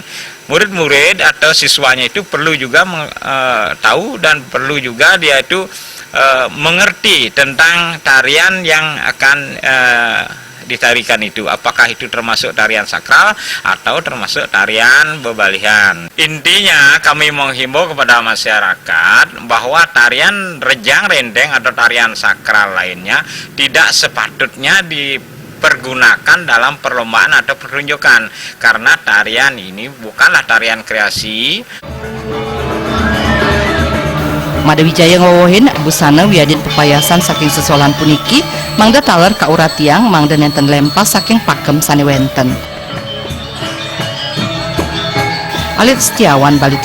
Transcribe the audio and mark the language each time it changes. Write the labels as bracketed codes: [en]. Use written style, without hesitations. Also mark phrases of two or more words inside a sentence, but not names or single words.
[id] Murid-murid atau siswanya itu perlu juga tahu dan perlu juga dia itu mengerti tentang tarian yang akan ditarikan itu, apakah itu termasuk tarian sakral atau termasuk tarian bebalihan. Intinya kami menghimbau kepada masyarakat bahwa tarian Rejang Renteng atau tarian sakral lainnya tidak sepatutnya dipergunakan dalam perlombaan atau pertunjukan, karena tarian ini bukanlah tarian kreasi. [ban] Madawijaya ngowohin busana wiadin pepayasan saking sesolahan puniki mangda taler kauratiang mangda nenten lempas saking pakem sane wenten. Alit Setiawan Bali.